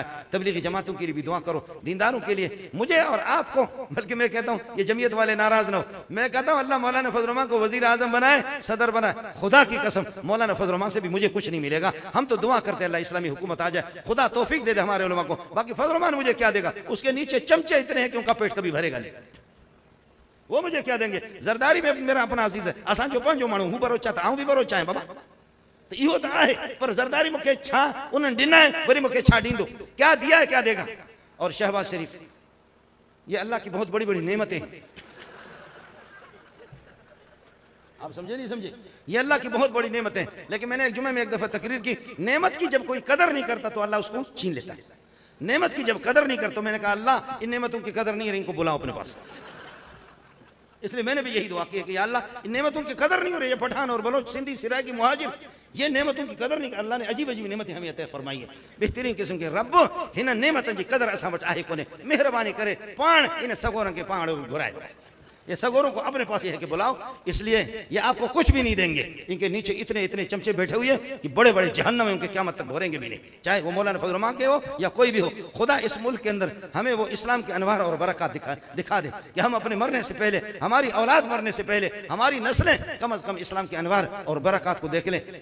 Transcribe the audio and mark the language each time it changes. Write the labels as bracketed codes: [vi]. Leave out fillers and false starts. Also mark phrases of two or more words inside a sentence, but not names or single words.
[ur] تبلیغی جماعتوں کے لیے بھی دعا کرو، دینداروں کے لیے، مجھے اور آپ کو، بلکہ میں کہتا ہوں یہ جمعیت والے ناراض نہ ہو، میں کہتا ہوں اللہ مولانا فضل رحمان کو وزیر اعظم بنائے، صدر بنائے. خدا کی قسم مولانا فضل رحمان سے بھی مجھے کچھ نہیں ملے گا۔ ہم تو دعا کرتے ہیں اللہ اسلامی حکومت آ جائے، خدا توفیق دے دے ہمارے علما کو. باقی فضل رحمان مجھے کیا دے گا، اس کے نیچے چمچے اتنے ہیں کہ ان کا پیٹ کبھی بھرے گا نہیں، وہ مجھے کیا دیں گے. زرداری میں میرا اپنا عزیز ہے, [sd] असां जो पंहिंजो माण्हू हूं बरो चाहता, आऊं भी बरो चाहे बाबा, तो इहो तो आहे, पर जरदारी मूंखे छा उन्हनि ॾिना है, वरी मूंखे छा ॾींदो, [ur] کیا دیا ہے کیا دے گا. اور شہباز شریف، یہ اللہ کی بہت بڑی بڑی نعمتیں ہیں. آپ سمجھے نہیں سمجھے، یہ اللہ کی بہت بڑی نعمتیں ہیں. لیکن میں نے ایک جمعے میں ایک دفعہ تقریر کی، نعمت کی جب کوئی قدر نہیں کرتا تو اللہ اس کو چھین لیتا ہے. نعمت کی جب قدر نہیں کرتا، تو میں نے کہا اللہ ان نعمتوں کی قدر نہیں ہے، ان کو بلاؤ اپنے پاس. اس لیے میں نے بھی یہی دعا کی ہے کہ اللہ ان نعمتوں کی قدر نہیں ہو رہی ہے. پٹھان اور بلوچ، سندھی، سراکی، مہاجر، یہ نعمتوں کی قدر نہیں، اللہ نے عجیب عجیب نعمتیں ہمیں عطا فرمائی ہے. [sd] बेहतरीन किस्म के रब हिन नेमतन की कदर असां वटि आहे कोन्हे। मेहरबानी करे पाण इन सगोरन के पाण घुराए, [ur] یہ سگوروں کو اپنے پاس ہے کہ بلاؤ. اس لیے یہ آپ کو کچھ بھی نہیں دیں گے، ان کے نیچے اتنے اتنے چمچے بیٹھے ہوئے ہیں کہ بڑے بڑے جہنم میں ان کے قیامت تک بھریں گے بھی نہیں، چاہے وہ مولانا فضل رحمان کے ہو یا کوئی بھی ہو. خدا اس ملک کے اندر ہمیں وہ اسلام کے انوار اور برکت دکھا دے کہ ہم اپنے مرنے سے پہلے، ہماری اولاد مرنے سے پہلے، ہماری نسلیں کم از کم اسلام کے انوار اور برکت کو دیکھ لیں.